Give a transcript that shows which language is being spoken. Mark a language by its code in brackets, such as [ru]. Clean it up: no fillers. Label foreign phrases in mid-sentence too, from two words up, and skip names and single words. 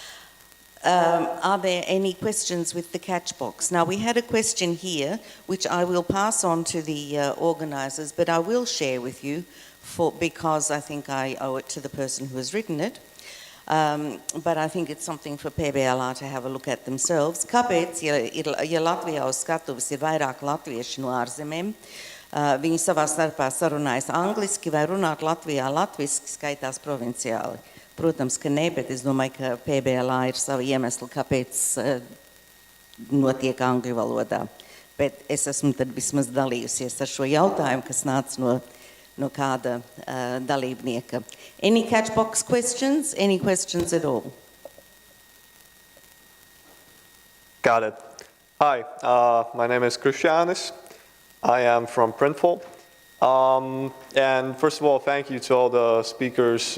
[en] Are there any questions with the catch box? Now, we had a question here, which I will pass on to the organisers, but I will share with you because I think I owe it to the person who has written it. But I think it's something for PBLA to have a look at themselves. [lv] Kāpēc, ja Latvijā uz skatuves ir vairāk latvieši no ārzemēm, viņi savā starpā sarunājas angliski vai runāt Latvijā latviski, skaitās provinciāli? Protams, ka ne, bet es domāju, ka PBLA ir savi iemesli, kāpēc notiek angļu valodā. Bet es esmu tad vismaz dalījusies ar šo jautājumu, kas nāca no kāda dalībnieka. [en] Any catchbox questions? Any questions at all? Got it. Hi, my name is Christianis. I am from Printful. And first of all, thank you to all the speakers.